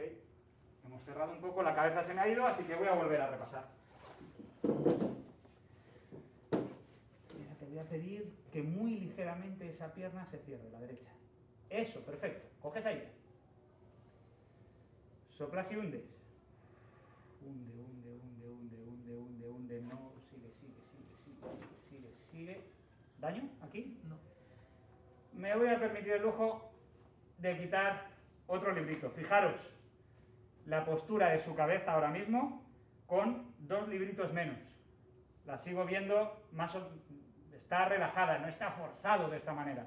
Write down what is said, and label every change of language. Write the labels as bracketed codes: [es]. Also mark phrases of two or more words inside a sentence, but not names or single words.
[es] Hemos cerrado un poco, la cabeza se me ha ido, así que voy a volver a repasar. Mírate voy a pedir que muy ligeramente esa pierna se cierre, la derecha. Eso, perfecto. Coges aire. Soplas y hundes. Hunde, hunde, hunde, hunde, hunde, hunde, hunde. No, sigue. ¿Daño aquí? No. Me voy a permitir el lujo de quitar otro librito. Fijaros, la postura de su cabeza ahora mismo con 2 libritos menos. La sigo viendo más está relajada, no está forzado de esta manera.